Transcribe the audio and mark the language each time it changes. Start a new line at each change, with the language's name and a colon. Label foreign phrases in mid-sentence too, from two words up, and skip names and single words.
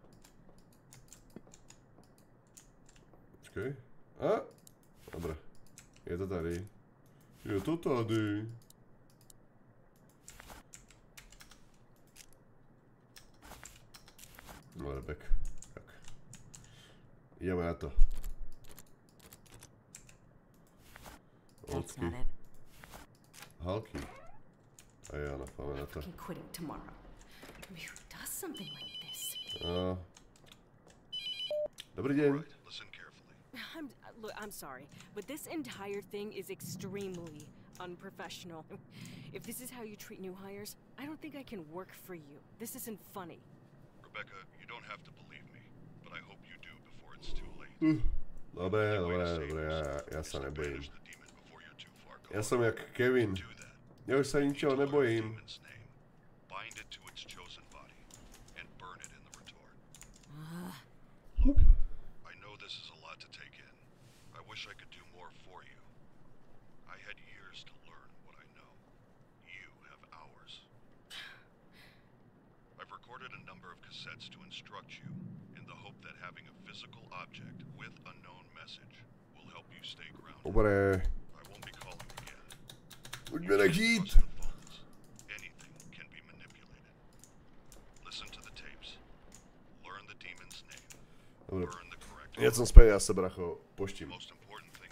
Czech: Počkej. A! Dobre. Je to tady. Je to tady.
Slovak: Dobre, back. Tak. Ideme na to.
English: That's Oldsky. not it. Halky.
Slovak: A ja napáme na to.
English: Fucking quitting tomorrow. I mean, who does something like this?
Slovak: Dobrý deň.
English: Right, listen carefully. Look, I'm sorry, but this entire thing is extremely unprofessional. If this is how you treat new hires, I don't think I can work for you. This isn't funny. Rebecca, you don't have to believe me, but I hope you do before it's too late.
Slovak: Dobre, ja sa nebojím. Ja som jak Kevin.
English: Do that.
Slovak: Ja už sa ničoho nebojím.
English: Demon's name. Bind it to its chosen body and burn it in the retort. I know this is a lot to take in. I wish I could do more for you. I had years to learn what I know. You have hours. I've recorded a number of cassettes to instruct you in the hope that having a physical object with a known message will help you stay grounded.
Slovak: Dobre.
English: I won't be calling again.
Slovak: Buďme na hit.
English: Trust the phones. Anything can be manipulated. Listen to the tapes. Learn the demon's name.
Slovak: Dobre.
English: Burn the correct
Slovak: Hneď som späť, ja sa bracho poštím.
English: most important thing in